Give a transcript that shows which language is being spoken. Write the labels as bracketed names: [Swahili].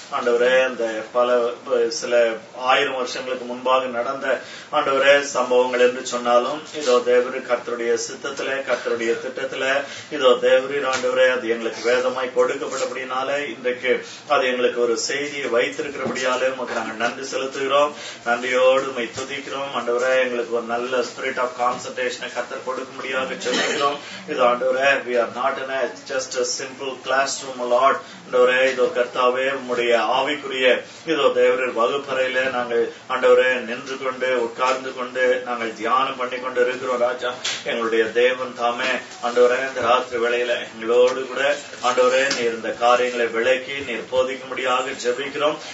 [Tamil] ஆண்டவரே, அந்த சில ஆயிரம் வருஷங்களுக்கு முன்பாக நடந்த ஆண்டவரே சம்பவங்கள் என்று சொன்னாலும், இதோ தேவரி கர்த்தருடைய சித்தத்திலே, கர்த்தருடைய திட்டத்திலே, இதோ தேவரீர் ஆண்டவரே அது எங்களுக்கு வேதமாய் கொடுக்கப்பட்டபடினாலே இன்றைக்கு அது எங்களுக்கு ஒரு செய்தியை வைத்திருக்கிறபடியாலே உமக்கு நாங்கள் நன்றி செலுத்துகிறோம். நன்றியோடு உம்மை துதிக்கிறோம். ஆண்டவரே, எங்களுக்கு ஒரு நல்ல [English] spirit of கான்சன்ட்ரேஷனை [Tamil] கர்த்தர் கொடுக்கும்படியாக சொல்லுகிறோம். இது ஆண்டவரே, [English] we are not in just a simple classroom, Lord. [Tamil] ஆண்டவரே, இதோ கர்த்தாவே உம்முடைய ஆவிக்குரிய இதோ தேவரீர் வகுப்பறையில நாங்கள் ஆண்டவரே நின்று கொண்டு உட்கார்ந்து கொண்டு நாங்கள் தியானம் பண்ணி கொண்டு இருக்கிறோம் ராஜா. எங்களுடைய தேவன் தாமே ஆண்டவரே இந்த ராத்திரி வேளையில எங்களோடு கூட ஆண்டவரே நீர் இந்த காரியங்களை விளக்கி நீர் போதிக்கும்படியாக ஜெபிக்கிறோம்.